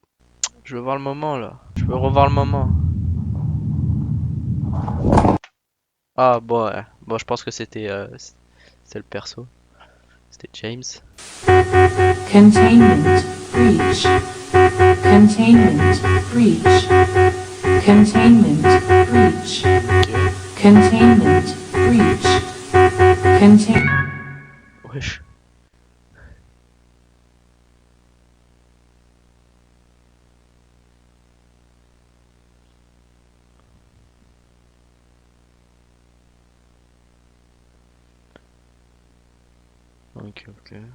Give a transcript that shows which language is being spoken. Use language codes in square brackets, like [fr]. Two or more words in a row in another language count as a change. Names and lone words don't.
[fr] Je veux voir le moment là. Je veux revoir le moment. Ah bon, ouais. Bon, je pense que c'était le perso. C'était James. [en] Containment breach. Containment breach. Containment breach. Containment breach. [fr] Wesh. Ok, ok.